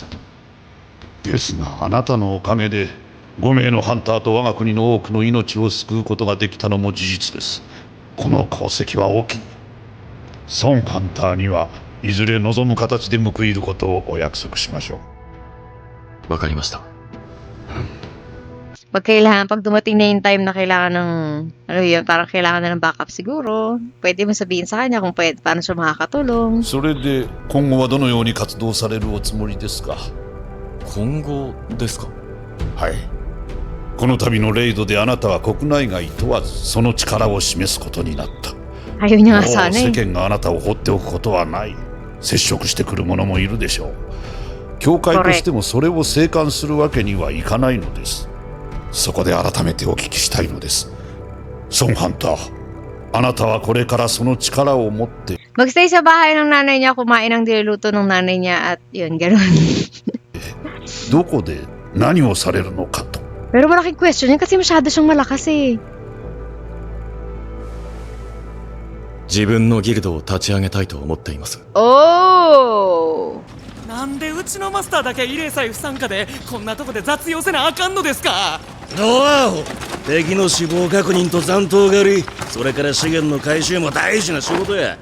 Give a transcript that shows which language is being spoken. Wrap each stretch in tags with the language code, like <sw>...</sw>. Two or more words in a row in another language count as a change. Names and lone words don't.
<ja>ですがあなたのおかげで5名のハンターと我が国の多くの命を救うことができたのも事実です。この功績は大きい。ソンハンターにはいずれ望む形で報いることをお約束しましょう。わかりました。</ja> <tl>Pag dumating na yung time na kailangan ng, parang kailangan na ng backup siguro, pwede mo sabihin sa kanya kung pwede, paano siya makakatulong.</tl> <ja>それで今後はどのように活動されるおつもりですか。今後ですか。はい。この度のレイドであなたは国内外問わずその力を示すことになった。</ja> <tl>Ayaw niya</tl> <ja>も</ja> <tl>nga</tl> <ja>う</ja> <tl>sana</tl> <ja>世</ja> <tl>eh.</tl> <ja>間があなたを放っておくことはない。接触してくる者もいるでしょう。教会としてもそれを静観するわけにはいかないのです。そこで改めてお聞きしたいのです。ソンハンター、あなたはこれからその力を持って</ja> <tl>Magstay sa bahay ng nanay niya, kumain ng niluluto ng nanay niya at yun, gano'n.</tl> <ja>どこで何をされるのかと。</ja> <tl>Pero malaking question yun kasi masyado siyang malakas eh.</tl> <ja>自分のギルドを立ち上げたいと思っています。 Oh! なんでうちのマスターだけ慰霊祭不参加でこんなとこで雑用せなあかんのですか。ドアホ、敵の死亡確認と残党狩り、それから資源の回収も大事な仕事や。</ja>